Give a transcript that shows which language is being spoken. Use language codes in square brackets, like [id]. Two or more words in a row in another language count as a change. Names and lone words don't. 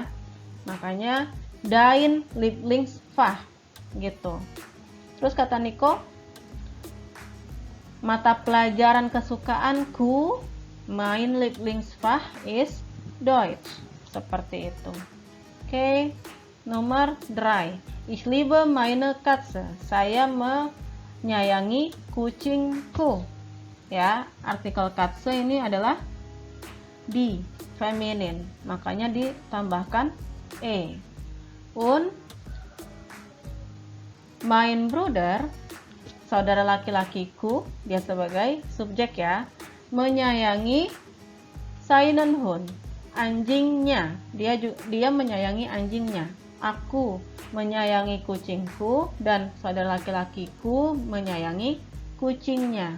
[id] Makanya [de] dein Lieblingsfach [id] gitu. Terus kata Nico, mata pelajaran kesukaanku, [de] mein Lieblingsfach ist Deutsch. [id] Seperti itu. Oke, nomor 3. [de] Ich liebe meine Katze. [id] Saya menyayangi kucingku. Ya, artikel Katze ini adalah di feminin, makanya ditambahkan e. [de] Und mein Bruder, [id] saudara laki-lakiku, dia sebagai subjek ya, menyayangi [de] seinen Hund, [id] anjingnya. Dia menyayangi anjingnya. Aku menyayangi kucingku dan saudara laki-lakiku menyayangi kucingnya.